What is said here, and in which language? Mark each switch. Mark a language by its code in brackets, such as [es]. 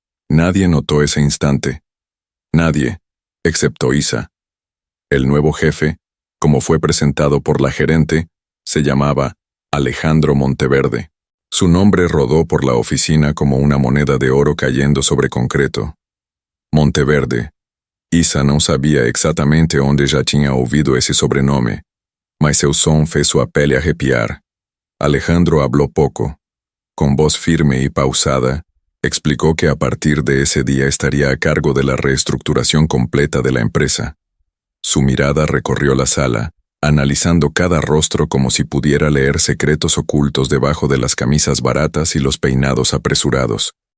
[es] Nadie notó ese instante. Nadie, excepto Isa. El nuevo jefe, como fue presentado por la gerente, se llamaba Alejandro Monteverde. Su nombre rodó por la oficina como una moneda de oro cayendo sobre concreto. Monteverde. [pt] Isa não sabia exatamente onde já tinha ouvido esse sobrenome, mas seu som fez sua pele arrepiar. [es] Alejandro habló poco. Con voz firme y pausada, Explicó que a partir de ese día estaría a cargo de la reestructuración completa de la empresa. Su mirada recorrió la sala, analizando cada rostro como si pudiera leer secretos ocultos debajo de las camisas baratas y los peinados apresurados.